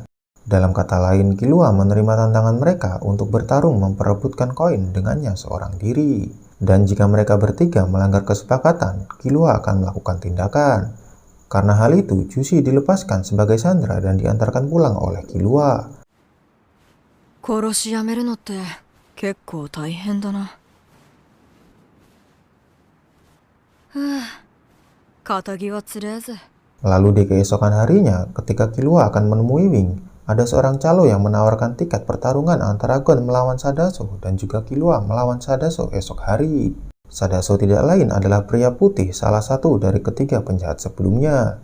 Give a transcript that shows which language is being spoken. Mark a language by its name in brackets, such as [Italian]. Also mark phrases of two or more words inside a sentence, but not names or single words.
[Indonesian] Dalam kata lain, Killua menerima tantangan mereka untuk bertarung memperebutkan koin dengannya seorang diri. Dan jika mereka bertiga melanggar kesepakatan, Killua akan melakukan tindakan. Karena hal itu, Jushi dilepaskan sebagai sandera dan diantarkan pulang oleh Killua. [Japanese] 殺しやめるのって結構大変だな。堅気は連れてけ. [Indonesian] Lalu di keesokan harinya, ketika Killua akan menemui Wing, ada seorang calo yang menawarkan tiket pertarungan antara Gon melawan Sadaso dan juga Killua melawan Sadaso esok hari. Sadaso tidak lain adalah pria putih, salah satu dari ketiga penjahat sebelumnya.